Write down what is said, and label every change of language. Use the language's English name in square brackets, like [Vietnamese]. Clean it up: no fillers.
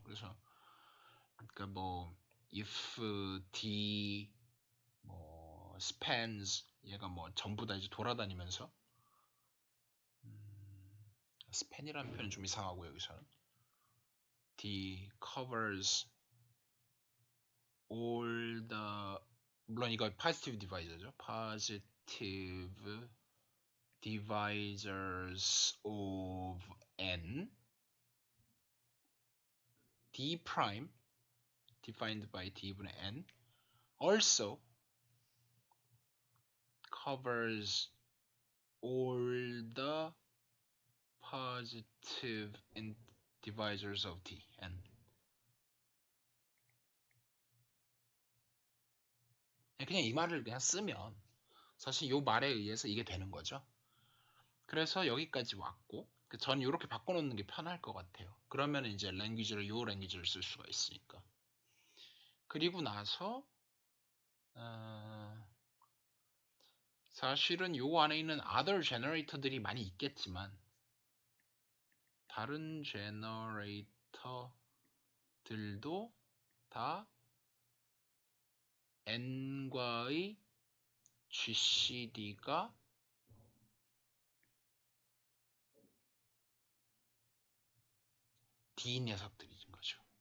[Korean] 그래서 그러니까 뭐 [English] if d [Korean] 뭐 [English] spans [Korean] 얘가 뭐 전부 다 이제 돌아다니면서 span이라는 표현은 좀 이상하고 여기서는 [English] d covers all the [Korean] 물론 이거 [English] positive divisor [Korean] 죠. [English] positive divisors of n d prime defined by d분의 n also covers all the positive divisors of d n. [Korean] 그냥 이 말을 그냥 쓰면 사실 이 말에 의해서 이게 되는 거죠. 그래서 여기까지 왔고 전 이렇게 바꿔놓는 게 편할 것 같아요. 그러면 이제 랭귀지를 요 랭귀지를 쓸 수가 있으니까. 그리고 나서 사실은 요 안에 있는 [English] other [Korean] generator들이 많이 있겠지만 다른 제너레이터들도 다 n과의 GCD가 D인 녀석들인 거죠.